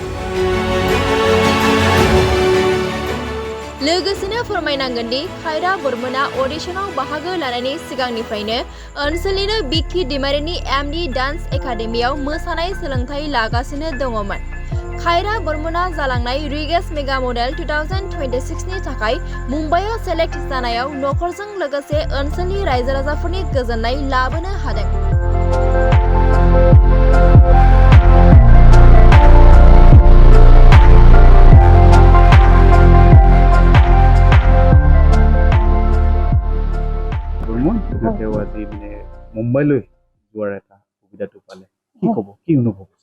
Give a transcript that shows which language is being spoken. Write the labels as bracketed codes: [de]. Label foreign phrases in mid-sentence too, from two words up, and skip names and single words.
[brx] लोगोसेनो फोरमायनांगोन दि खायरा बर्मना अडिशनाव बाहागो लानायनि सिगांनिफ्रायनो ओनसोलनिनो बिक्की दैमारिनि एमडी डान्स एकाडेमियाव मोसानाय सोलोंथाइ लागासिनो दङमोन। खायरा बर्मना जालांनाय रिगेस मेगा मडेल 2026 नि थाखाय मुम्बाइआव सेलेक्ट जानायाव नखरजों लोगोसे ओनसोलनि रायजो राजाफोरनि गोजोननाय लाबोनो हादों। [as] মুম্বাইলৈ যোৱাৰ এটা সুবিধাটো পালে কি ক'ব, কি অনুভৱ হৈছে?